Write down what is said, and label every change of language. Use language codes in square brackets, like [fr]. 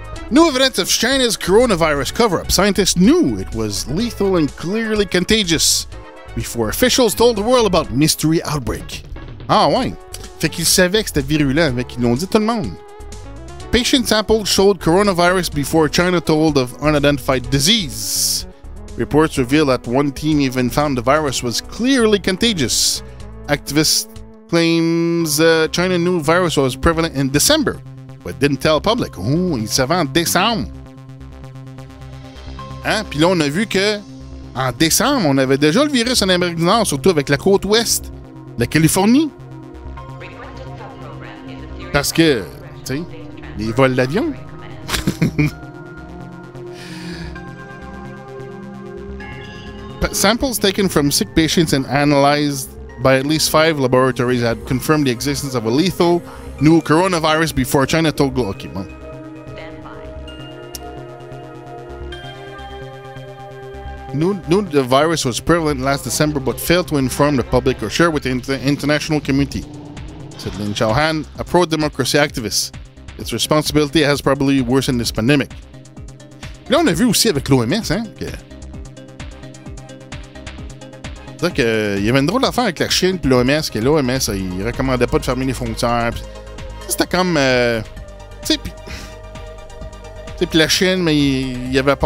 [en] New evidence of China's coronavirus cover-up. Scientists knew it was lethal and clearly contagious before officials told the world about mystery outbreak. [fr] Ah, ouais. Fait qu'ils savaient que c'était virulent, mais qu'ils l'ont dit tout le monde. [en] Patient samples showed coronavirus before China told of unidentified disease. Reports reveal that one team even found the virus was clearly contagious. Activists claims China knew virus was prevalent in December, but didn't tell public. [fr] Oh, ils savaient en décembre. Hein? Puis là, on a vu que en décembre, on avait déjà le virus en Amérique du Nord, surtout avec la côte ouest, la Californie. Parce que, tu sais, les vols d'avion. [en] Samples taken from sick patients and analyzed by at least 5 laboratories had confirmed the existence of a lethal new coronavirus before China told global. Okay, bon. Knew the virus was prevalent last December but failed to inform the public or share with the international community, said Lin Chauhan, a pro-democracy activist. Its responsibility has probably worsened this pandemic. [fr] Là, on a vu aussi avec l'OMS, hein, que... C'est-à-dire qu'il y avait une drôle d'affaire avec la Chine puis l'OMS, que l'OMS, il recommandait pas de fermer les frontières. C'était comme... tu sais, puis la Chine, mais il y avait pas...